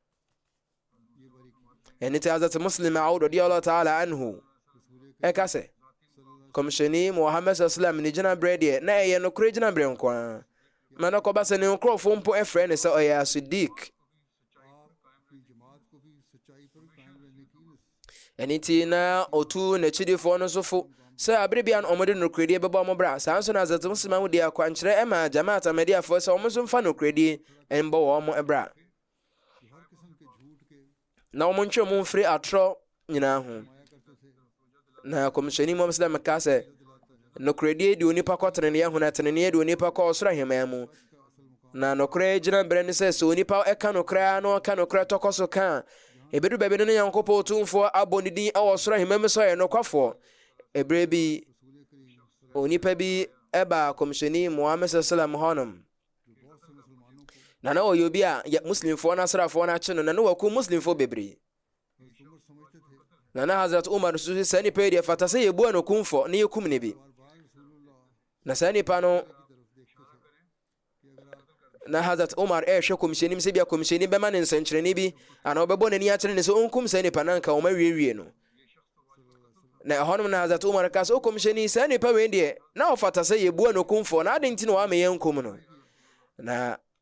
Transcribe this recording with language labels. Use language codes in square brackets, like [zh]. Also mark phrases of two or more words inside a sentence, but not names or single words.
[ak] ɛne ti Hazrat Muslim Maud [ar] رضي الله تعالى عنه [ak] ɛka sɛ komishoni Muhammad [ar] صلى الله عليه وسلم [ak] ne gyina berɛ deɛ na ɛyɛ nokorɛ gyina berɛ nko a ma no kɔba sɛ ne nkurɔfoɔ mpo ɛfrɛ ne sɛ ɔyɛ Siddiq ɛne nti na ɔtu n'akyidifoɔ no so fo sɛ abere bia no ɔmode nokoredie bɛbɔ ɔmo bra saa nso na Hazrat Muslim Maud de akwankyerɛ ɛma Jamaat Ahmadiyyafoɔ sɛ ɔmo nso mfa nokoredie ɛmbɔ wɔ ɔmo bra na ɔmo ntwe ɔmo mfiri atorɔ nyinaa ho na komishoni Muhammad [ar] صلى الله عليه وسلم [ak] ka sɛ nokoredie de onipa kɔ teneneɛ ho na teneneɛ de onipa kɔ ɔsoro ahemman mu na nokorɛ gyina berɛ ne sɛ sɛ onipa ɛka nokorɛ na ɔka nokorɛ tɔkɔ so ka ɛbɛdu baabi no ne Nyankopɔn Otumfoɔ abɔ ne din ɛwɔ ɔsoro ahemman mu sɛ ɔyɛ nokwafoɔ ɛberɛ bi onipa bi ɛba komishoni Muhammad [ar] صلى الله عليه وسلم [ak] hɔnom na ɔyɛ obi a muslimfoɔ no asrafoɔ no akye no na ne waku muslimfoɔ bebree na Hazrat Umar so sɛ nipa deɛ fata sɛ yɛbua no kumfɔ ne yɛkum ne bi na saa nipa no na Hazrat Umar ɛhwɛ komishoni sɛ bia komishoni bɛma ne nsɛnkyerɛnne bi ana ɔbɛbɔ n'ani akyerɛ ne sɛ ɔnkum saa nipa no anka ɔma wiewie no na ɛhɔnom na Hazrat Umar ka sɛ komishoni saa nipa wei deɛ na ɔfata sɛ yɛbua no kumfɔ na ade nti na wɔama yɛnkum no na